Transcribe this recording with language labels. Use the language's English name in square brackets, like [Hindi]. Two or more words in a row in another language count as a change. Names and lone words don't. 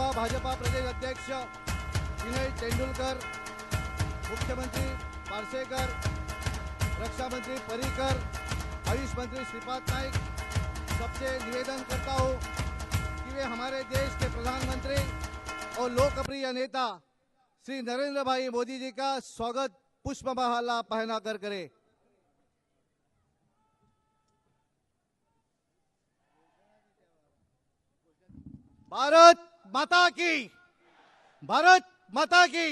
[Hindi] भाजपा प्रदेश अध्यक्ष विनय तेंडुलकर, मुख्यमंत्री पार्सेकर, रक्षा मंत्री पर्रिकर, आयुष मंत्री श्रीपाद नाइक, सबसे निवेदन करता हूं कि वे हमारे देश के प्रधानमंत्री और लोकप्रिय नेता श्री नरेंद्र भाई मोदी जी का स्वागत पुष्पमाला पहनाकर करें। भारत माता की, भारत माता की।